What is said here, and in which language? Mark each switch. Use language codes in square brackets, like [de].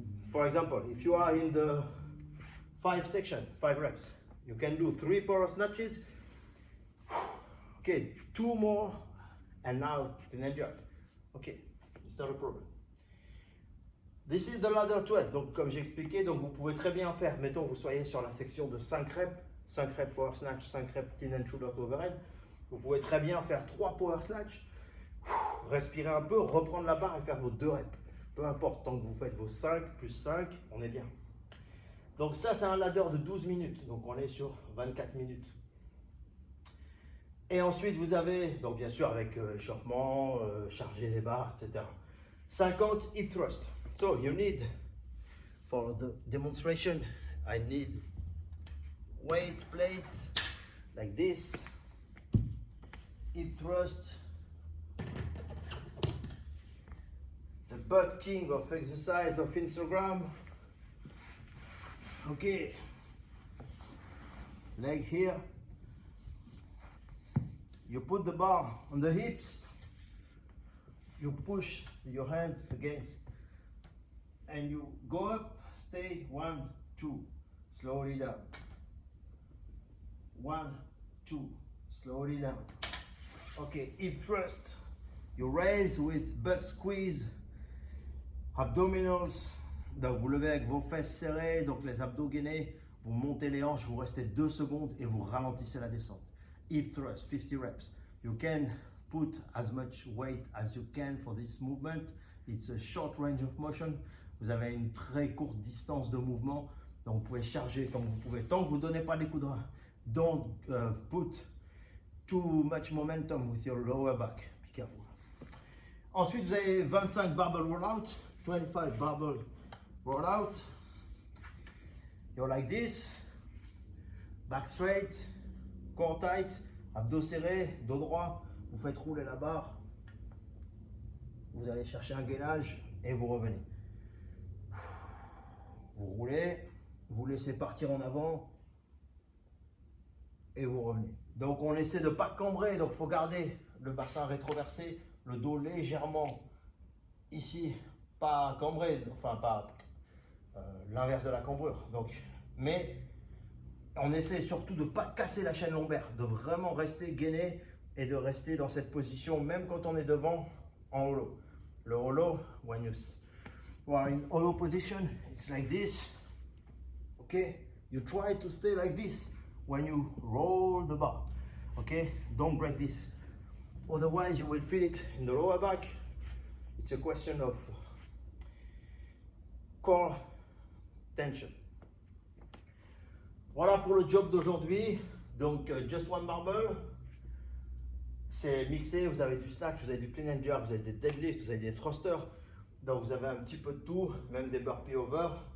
[en] For example, if you are in the 5 section, 5 reps, you can do 3 power snatches. Okay, 2 more, and now clean and jerk. Okay, it's not a problem. This is the ladder 12. [fr] Donc, comme j'ai expliqué, donc vous pouvez très bien faire. Mettons, vous soyez sur la section de 5 reps, 5 reps power snatch, 5 reps clean and shoulder to overhead. Vous pouvez très bien faire 3 power snatch, respirer un peu, reprendre la barre et faire vos 2 reps. Peu importe, tant que vous faites vos 5 plus 5, on est bien. Donc ça, c'est un ladder de 12 minutes. Donc on est sur 24 minutes. Et ensuite, vous avez, donc bien sûr avec échauffement, charger les barres, etc. [en] 50 hip thrust. So you need, for the demonstration, I need weight plates like this. Hip thrust. The butt king of exercise of Instagram. Okay. Leg here. You put the bar on the hips. You push your hands against. And you go up. Stay. 1, 2. Slowly down. 1, 2. Slowly down. Okay, hip thrust. You raise with butt squeeze. Abdominals. [fr] Donc vous levez avec vos fesses serrées, donc les abdos gainés. Vous montez les hanches, vous restez 2 secondes et vous ralentissez la descente. Hip thrust, 50 reps. You can put as much weight as you can for this movement. It's a short range of motion. Vous avez une très courte distance de mouvement. Donc vous pouvez charger tant que vous pouvez. Tant que vous ne donnez pas des coups de rein. [en] Don't put too much momentum with your lower back. Be careful. [fr] Ensuite, vous avez 25 barbell rollout. [en] 25 barbell rollout. You're like this. Back straight. Core tight. [fr] Abdos serrés. Dos droit. Vous faites rouler la barre. Vous allez chercher un gainage et vous revenez. Vous roulez. Vous laissez partir en avant. Et vous revenez. Donc on essaie de ne pas cambrer. Donc il faut garder le bassin rétroversé. Le dos légèrement ici. Pas cambré. Enfin pas l'inverse de la cambrure. Donc, mais on essaie surtout de ne pas casser la chaîne lombaire. De vraiment rester gainé. Et de rester dans cette position. Même quand on est devant en hollow. [en] Le hollow, when you are in hollow position, it's like this. Okay, you try to stay like this when you roll the bar. Okay, don't break this. Otherwise, you will feel it in the lower back. It's a question of core tension. [fr] Voilà pour le job d'aujourd'hui. Donc, [en] just one barbell. [fr] C'est mixé, vous avez du snatch, vous avez du clean and jerk, vous avez des deadlifts, vous avez des thrusters. Donc vous avez un petit peu de tout, même des burpees over.